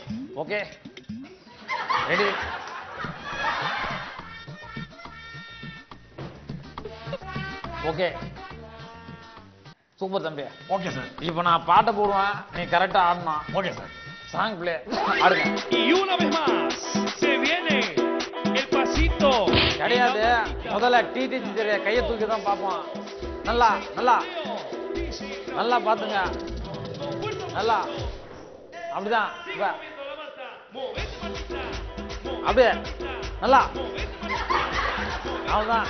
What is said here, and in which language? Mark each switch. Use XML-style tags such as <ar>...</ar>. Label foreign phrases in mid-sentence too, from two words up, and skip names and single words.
<en>okay, ready? okay, super தம்பி. okay sir.</en> <ta>இப்போ நான் பாட்டை போடுவேன், நீ கரெக்டா ஆடணும்.</ta> <en>okay sir. song play ஆடுங்க.</en> <es>Y una vez más se viene el pasito.</es> <ta>கிடையாது, முதல்ல டிடிஜி தெரிய கையை தூக்கி தான் பார்ப்போம். நல்லா நல்லா நல்லா பாத்துங்க. நல்லா அப்படிதான். இப்ப அப்படியே நல்லா அவ்வளவுதான்.</ta>